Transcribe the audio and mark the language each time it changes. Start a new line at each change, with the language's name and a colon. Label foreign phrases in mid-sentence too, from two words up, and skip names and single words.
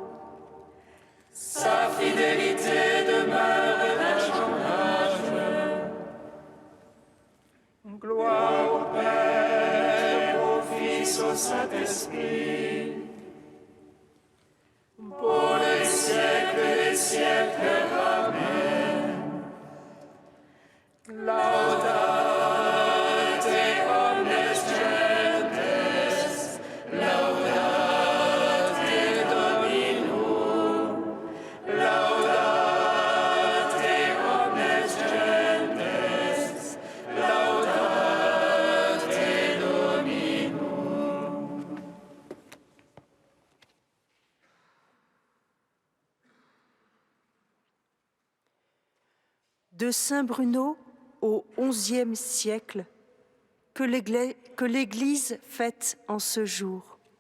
French: Sa fidélité demeure d'âge en âge. Gloire au Père, au Fils, au Saint-Esprit. Pour les siècles des siècles. Amen.
Latin: Laudate omnes gentes, laudate Dominum, laudate omnes gentes, laudate Dominum.
French: De Saint Bruno au XIe siècle, que l'Église fête en ce jour.